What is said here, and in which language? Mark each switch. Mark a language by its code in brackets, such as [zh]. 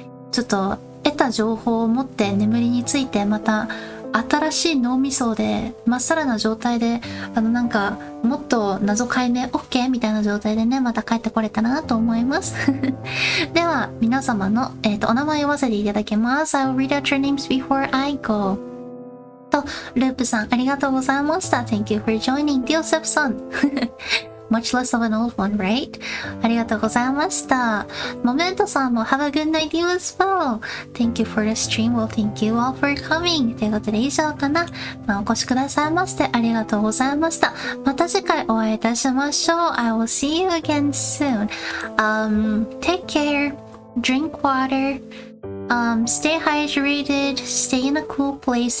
[ja] ちょっと得た情報を持って眠りについてまた新しい脳みそでまっさらな状態でもっと謎解明 OK みたいな状態でねまた帰ってこれたらなと思いますでは皆様の、お名前を読ませていただきます。 [en] I will read out your names before I go [ja] とループさんありがとうございました。 [en] Thank you for joining. ディオセプさんMuch less of an old one, right? [ja] ありがとうございました。 [en] モメントさんも Have a good night you as well. Thank you for the stream. Well, thank you all for coming. [ja] ということで以上かな。お越しくださいましてありがとうございました。また次回お会いいたしましょう。 [en] I will see you again soon. Take care. Drink water. Stay hydrated, stay in a cool place.